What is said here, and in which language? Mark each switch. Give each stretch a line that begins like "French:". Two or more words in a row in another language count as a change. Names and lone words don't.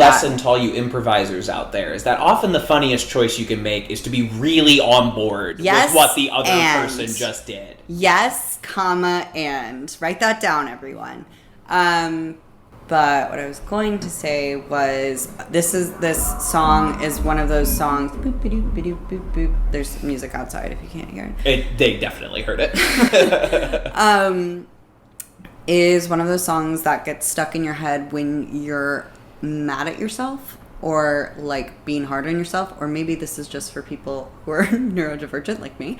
English: good lesson to all you improvisers out there, is that often the funniest choice you can make is to be really on board with what the other person just did. Yes, comma, and. Write that down, everyone. But what I was going to say was, this song is one of those songs. Boop, ba-doop, ba-doop, boop, boop. There's music outside if you can't hear it. They definitely heard it. Is one of those songs that gets stuck in your head when you're mad at yourself, or like being hard on yourself, or maybe this is just for people who are neurodivergent like me.